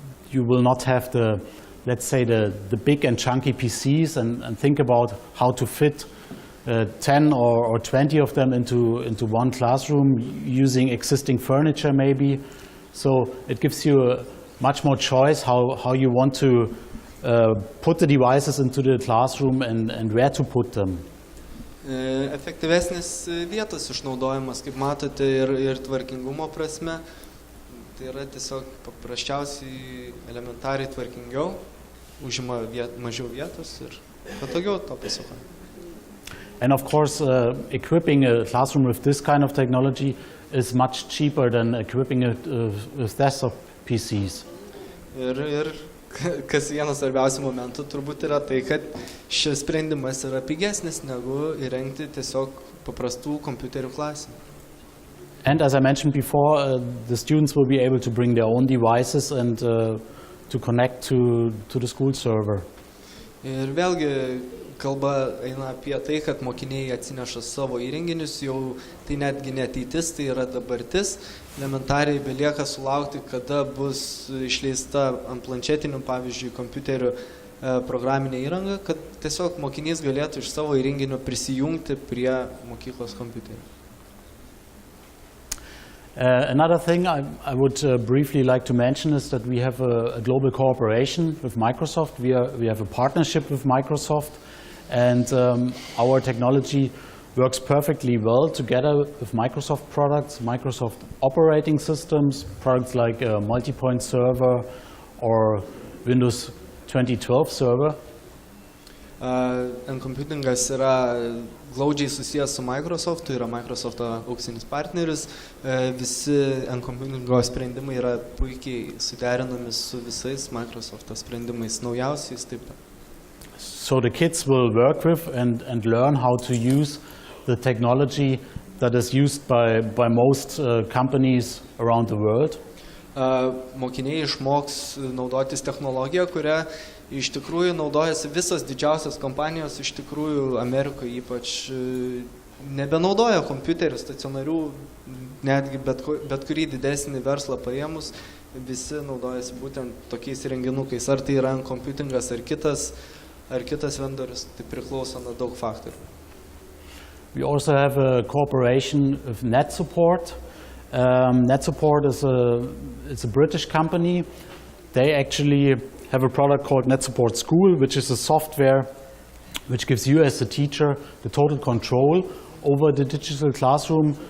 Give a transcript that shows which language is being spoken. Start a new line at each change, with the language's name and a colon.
English: You will not have the, let's say, the big and chunky PCs and think about how to fit 10 or 20 of them into one classroom using existing furniture maybe. So it gives you much more choice how you want to put the devices into the classroom and where to put them.
Lithuanian: Efektyvesnis vietos išnaudojimas, kaip matote, ir tvarkingumo prasme. Tai yra tiesiog paprasčiausiai elementariai tvarkingiau, užima mažiau vietos ir patogiau to pasako.
English: And of course, equipping a classroom with this kind of technology is much cheaper than equipping it with desktop PCs.
Lithuanian: Ir kas vienas svarbiausių momentų turbūt yra tai, kad šis sprendimas yra pigesnis negu įrengti tiesiog paprastų kompiuterių klasę.
English: And as I mentioned before, the students will be able to bring their own devices and to connect to the school server.
Lithuanian: Ir vėlgi kalba eina apie tai, kad mokiniai atsineša savo įrenginius, jau tai netgi ne ateitis, tai yra dabartis. Elementariai belieka sulaukti, kada bus išleista ant planšetinių, pavyzdžiui, kompiuterių programinė įranga, kad tiesiog mokinys galėtų iš savo įrenginio prisijungti prie mokyklos kompiuterių.
English: Another thing I would briefly like to mention is that we have a global cooperation with Microsoft. We have a partnership with Microsoft, and our technology works perfectly well together with Microsoft products, Microsoft operating systems, products like Multipoint Server or Windows 2012 Server.
Lithuanian: NComputingas yra glaudžiai susijęs su Microsoft, yra Microsoft'o auksinis partneris. Visi NComputingo sprendimai yra puikiai suderinami su visais Microsoft'o sprendimais, naujausiais taip pat.
English: So the kids will work with and learn how to use the technology that is used by most companies around the world.
Lithuanian: Mokiniai išmoks naudotis technologiją, kurią iš tikrųjų naudojasi visos didžiausios kompanijos, iš tikrųjų Amerikoje ypač nebenaudoja kompiuterių stacionarių, netgi bet kurį didesnį verslą paėmus, visi naudojasi būtent tokiais įrenginukais, ar tai yra NComputingas, ar kitas vendorius, tai priklauso nuo daug faktorių.
English: We also have a cooperation with NetSupport. NetSupport is a British company. They actually have a product called NetSupport School, which is a software which gives you as a teacher the total control over the digital classroom.